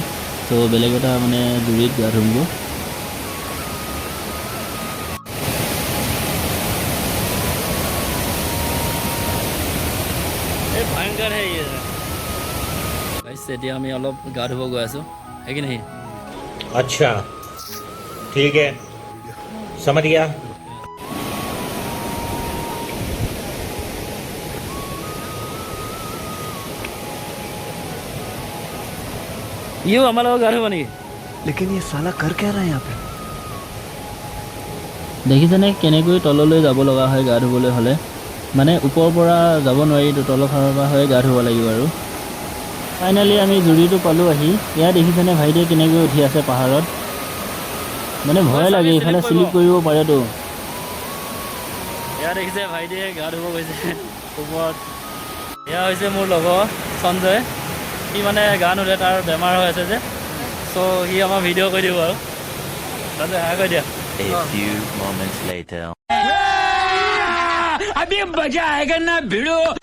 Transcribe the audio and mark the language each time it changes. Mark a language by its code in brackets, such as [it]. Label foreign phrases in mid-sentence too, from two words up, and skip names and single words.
[as] ত' বেলেগ এটা মানে জুৰিত গা ধুমগৈ। এই ভয়ংকৰ হে গাইছ, এতিয়া আমি অলপ গা ধুব গৈ আছোঁ, [hi] है कि नहीं? अच्छा ठीक है, समझ गया। [as] ইও আমাৰ লগত গা ধুব নেকি? [hi] लेकिन ये साला कर क्या रहा है यहाँ पे? [as] দেখিছেনে কেনেকৈ তললৈ যাব লগা হয় গা ধুবলৈ হ'লে? মানে ওপৰৰ পৰা যাব নোৱাৰি, তলৰ ফালৰ পৰা হৈ গা ধুব লাগিব আৰু। ফাইনেলি আমি জুৰিটো পালোঁ আহি। এয়া দেখিছেনে ভাইটিয়ে কেনেকৈ উঠি আছে পাহাৰত? মানে ভয় লাগে, ইফালে স্লিপ কৰিব পাৰেতো। এয়া দেখিছে ভাইটিয়ে গা ধুব গৈছে ওপৰত। এয়া হৈছে মোৰ লগৰ সঞ্জয়। সি মানে গা নুধে, তাৰ বেমাৰ হৈ আছে যে। চ' সি আমাৰ ভিডিঅ' কৰি দিব আৰু সঞ্জয় হাই কৰি দিয়া। [en] A few moments later. [hi] अभी मजा आएगा ना भिड़ो।